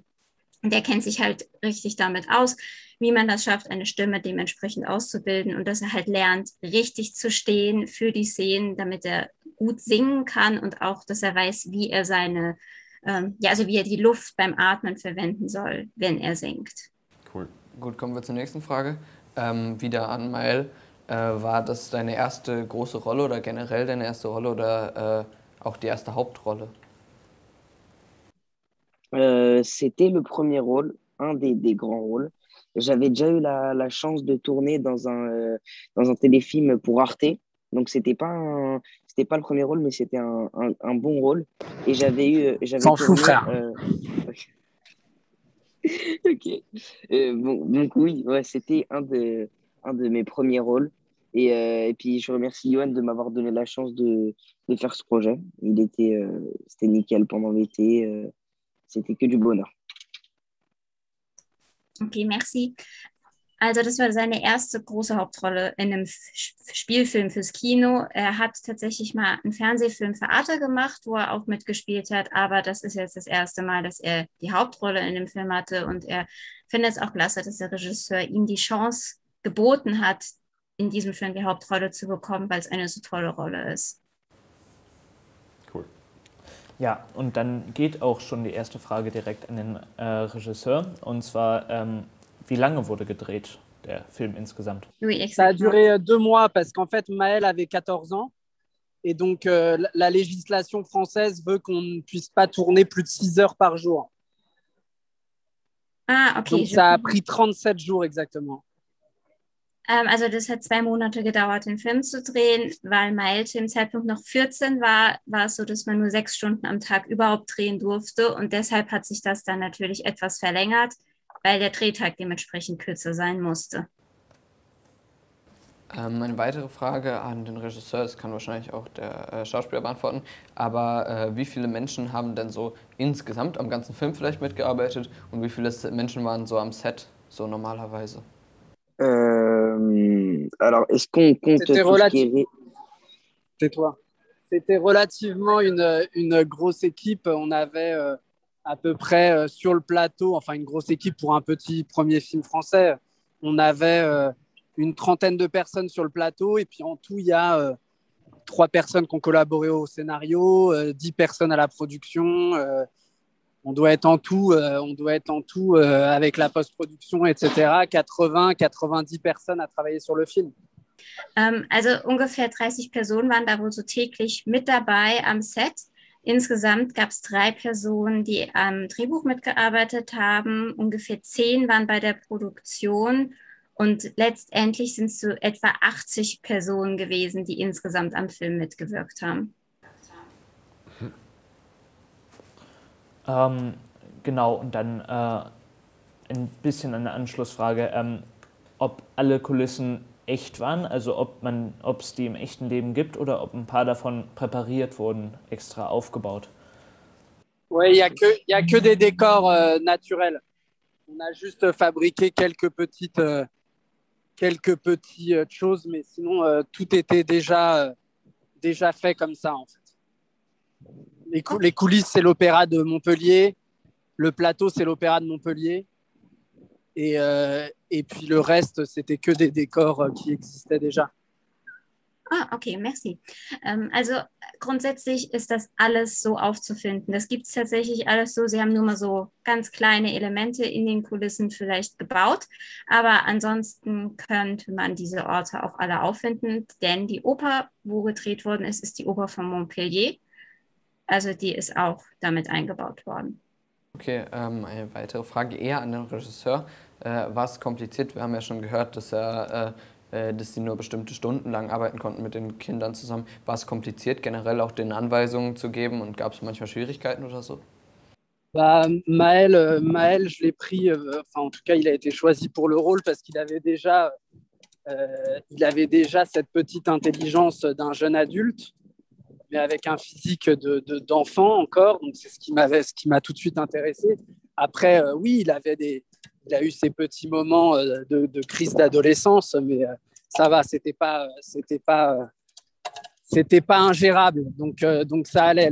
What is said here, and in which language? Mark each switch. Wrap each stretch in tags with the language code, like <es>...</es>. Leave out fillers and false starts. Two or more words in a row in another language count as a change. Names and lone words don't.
<de>Und der kennt sich halt richtig damit aus, wie man das schafft, eine Stimme dementsprechend auszubilden und dass er halt lernt, richtig zu stehen für die Szenen, damit er gut singen kann und auch, dass er weiß, wie er also wie er die Luft beim Atmen verwenden soll, wenn er singt. Cool. Gut, kommen wir zur nächsten Frage. Wieder an Maël. War das deine erste große Rolle oder generell deine erste Rolle oder auch die erste Hauptrolle?</de> <fr>C'était le premier rôle, un des grands rôles. J'avais déjà eu la chance de tourner dans un téléfilm pour Arte. Donc, c'était pas le premier rôle, mais c'était un bon rôle. Et j'avais S'en tourné... fout, frère. Ok. Bon, donc oui, ouais, c'était un de mes premiers rôles. Et puis, je remercie Johan de m'avoir donné la chance de faire ce projet. C'était nickel pendant l'été. C'était que du bonheur. Okay, merci.</fr> <de>Also das war seine erste große Hauptrolle in einem Spielfilm fürs Kino. Er hat tatsächlich mal einen Fernsehfilm für Arte gemacht, wo er auch mitgespielt hat, aber das ist jetzt das erste Mal, dass er die Hauptrolle in dem Film hatte, und er findet es auch klasse, dass der Regisseur ihm die Chance geboten hat, in diesem Film die Hauptrolle zu bekommen, weil es eine so tolle Rolle ist. Cool. Ja, und dann geht auch schon die erste Frage direkt an den Regisseur, und zwar, wie lange wurde gedreht, der Film insgesamt?</de> <fr>Oui, Ça a exactement. duré 2 mois parce qu'en fait, Maël avait 14 ans. Et donc, la législation française veut qu'on ne puisse pas tourner plus de 6 heures par jour. Ah, okay. Donc, ça a pris 37 jours exactement.</fr> <de>Also das hat 2 Monate gedauert, den Film zu drehen, weil Mael zu dem Zeitpunkt noch 14 war, war es so, dass man nur 6 Stunden am Tag überhaupt drehen durfte und deshalb hat sich das dann natürlich etwas verlängert, weil der Drehtag dementsprechend kürzer sein musste. Eine weitere Frage an den Regisseur, das kann wahrscheinlich auch der Schauspieler beantworten, aber wie viele Menschen haben denn so insgesamt am ganzen Film vielleicht mitgearbeitet und wie viele Menschen waren so am Set, so normalerweise?</de> <fr>Alors, est-ce qu'on compte C'était tout ce qui est... Tais-toi. C'était relativement une grosse équipe. On avait à peu près sur le plateau, enfin une grosse équipe pour un petit premier film français. On avait une trentaine de personnes sur le plateau et puis en tout, il y a 3 personnes qui ont collaboré au scénario, 10 personnes à la production. On doit être en tout avec la post-production, etc., 80-90 personnes à travailler sur le film.</fr> <de>Also ungefähr 30 Personen waren da wohl so täglich mit dabei am Set. Insgesamt gab es 3 Personen, die am Drehbuch mitgearbeitet haben. Ungefähr 10 waren bei der Produktion. Und letztendlich sind es so etwa 80 Personen gewesen, die insgesamt am Film mitgewirkt haben. Genau, und dann ein bisschen eine Anschlussfrage, ob alle Kulissen echt waren, also ob es die im echten Leben gibt oder ob ein paar davon präpariert wurden, extra aufgebaut.</de> <fr>Oui, il y a que des décors naturels. On a juste fabriqué quelques petites choses, mais sinon tout était déjà fait comme ça en fait. Les coulisses, c'est l'Opéra de Montpellier. Le plateau, c'est l'Opéra de Montpellier. Et puis le reste, c'était que des décors qui existaient déjà. Ah, okay, merci.</fr> <de>Also grundsätzlich ist das alles so aufzufinden. Das gibt es tatsächlich alles so. Sie haben nur mal so ganz kleine Elemente in den Kulissen vielleicht gebaut. Aber ansonsten könnte man diese Orte auch alle auffinden. Denn die Oper, wo gedreht worden ist, ist die Oper von Montpellier. Also die ist auch damit eingebaut worden. Okay, eine weitere Frage eher an den Regisseur. War es kompliziert? Wir haben ja schon gehört, dass sie nur bestimmte Stunden lang arbeiten konnten mit den Kindern zusammen. War es kompliziert, generell auch den Anweisungen zu geben und gab es manchmal Schwierigkeiten oder so?</de> <fr>Maël, je l'ai pris, enfin en tout cas, il a été choisi pour le rôle parce qu'il avait déjà cette petite intelligence d'un jeune adulte, mais avec un physique d'enfant encore. Donc c'est ce qui m'a tout de suite intéressé. Après, oui, il a eu ses petits moments de crise d'adolescence, mais ça va, c'était pas ingérable, donc ça allait.</fr>